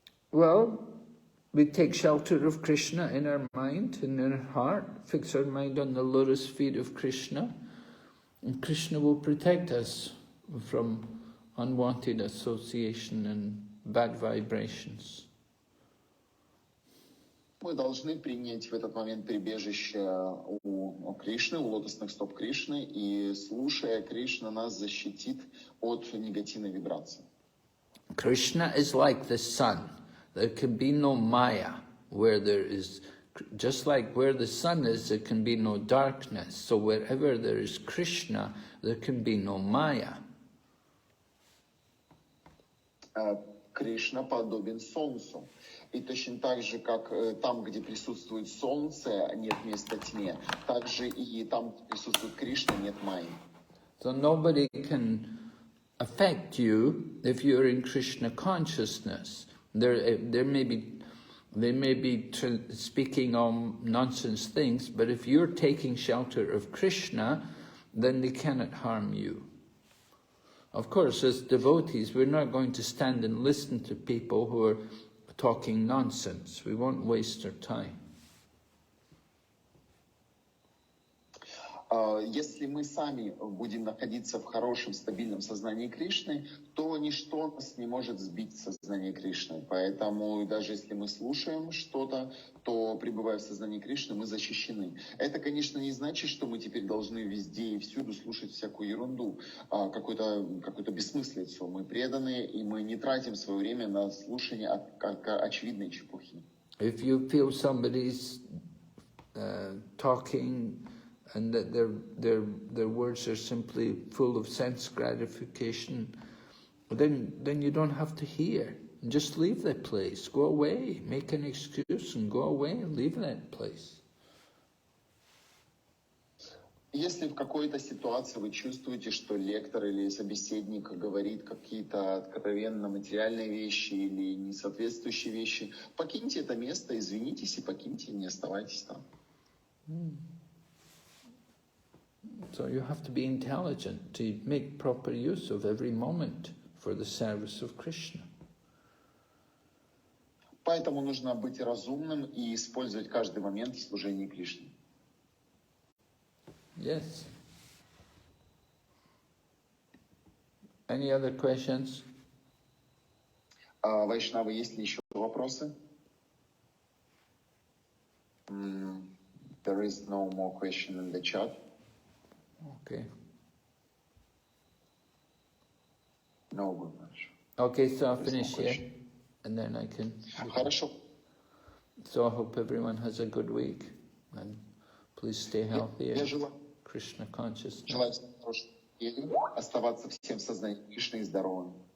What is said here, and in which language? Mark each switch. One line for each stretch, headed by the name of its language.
English: Well, we take shelter of Krishna in our mind, in our heart, fix our mind on the lotus feet of Krishna, and Krishna will protect us from unwanted association and bad vibrations.
Russian: Мы должны принять в этот момент прибежище у Кришны, у лотосных стоп Кришны, и слушая Кришна нас защитит от негативной вибрации.
English: Krishna is like the sun. There can be no Maya where there is, just like where the sun is, there can be no darkness. So wherever there is Krishna, there can be no Maya.
Russian: Кришна подобен солнцу. И точно так же, как там, где присутствует солнце, нет места тьме, так же и там, где присутствует Кришна, нет майи.
English: So nobody can affect you if you're in Krishna consciousness. They may be speaking on nonsense things, but if you're taking shelter of Krishna, then they cannot harm you. Of course, as devotees, we're not going to stand and listen to people who are talking nonsense. We won't waste our time.
Russian: Если мы сами будем находиться в хорошем, стабильном сознании Кришны, то ничто нас не может сбить с сознания Кришны. Поэтому даже если мы слушаем что-то, то, пребывая в сознании Кришны, мы защищены. Это, конечно, не значит, что мы теперь должны везде и всюду слушать всякую ерунду, какую-то бессмыслицу. Мы преданы, и мы не тратим свое время на слушание очевидной чепухи.
English: If you feel somebody's talking and that their words are simply full of sense gratification, then you don't have to hear. Just leave that place. Go away. Make an excuse and go away and leave that place.
Russian: Если в какой-то ситуации вы чувствуете, что лектор или собеседник говорит какие-то откровенно материальные вещи или несоответствующие вещи, покиньте это место, извинитесь и покиньте, не оставайтесь там.
English: So you have to be intelligent to make proper use of every moment for the service of Krishna.
Russian: Поэтому нужно быть разумным и использовать каждый момент в служении Кришне.
English: Yes. Any other questions?
Russian: Вайшнавы, есть ли еще вопросы?
English: There is no more question in the chat. Okay. No good much. Okay, so I'll finish here, and then I can...
Russian: Хорошо.
English: So I hope everyone has a good week, and please stay healthy and Krishna consciousness.
Russian: Желаю оставаться всем в сознании Кришны и здоровым.